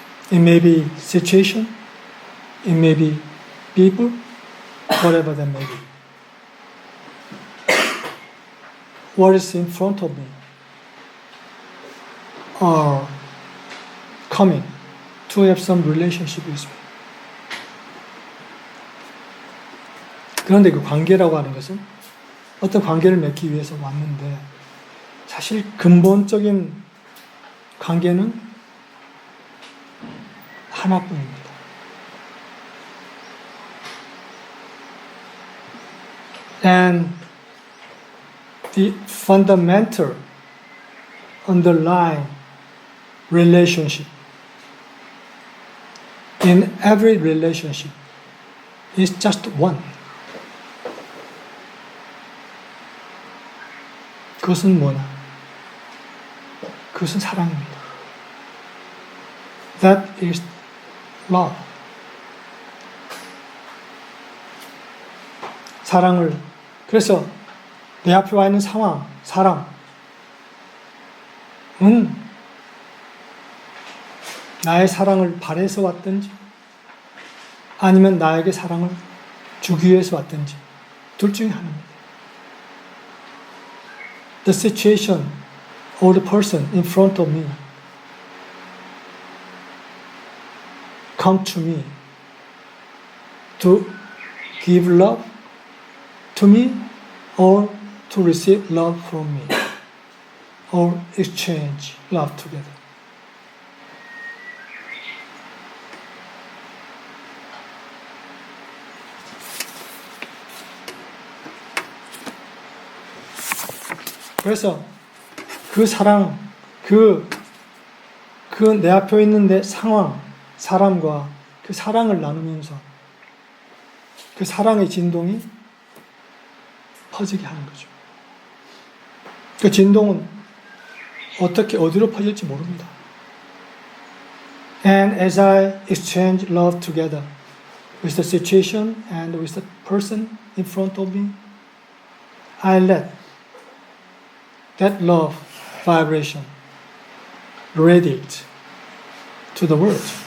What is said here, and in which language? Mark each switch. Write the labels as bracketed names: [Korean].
[English] It may be situation, it may be people, whatever that may be. What is in front of me are coming to have some relationship with me. [Korean] 그런데 그 관계라고 하는 것은 어떤 관계를 맺기 위해서 왔는데 사실 근본적인 관계는 하나뿐입니다. [English] And the fundamental underlying relationship in every relationship is just one. [Korean] 그것은 뭐냐? 그것은 사랑입니다. [English] That is love. [Korean] 사랑을, 그래서 내 앞에 와 있는 상황, 사람은 나의 사랑을 바래서 왔든지 아니면 나에게 사랑을 주기 위해서 왔든지 둘 중에 하나입니다. [English] The situation or the person in front of me come to me to give love to me or to receive love from me or exchange love together. [Korean] 그래서 그 사랑, 그 내 앞에 있는 내 상황, 사람과 그 사랑을 나누면서 그 사랑의 진동이 퍼지게 하는 거죠. 그 진동은 어디로 퍼질지 모릅니다. [English] And as I exchange love together with the situation and with the person in front of me, I let that love vibration radiate to the world.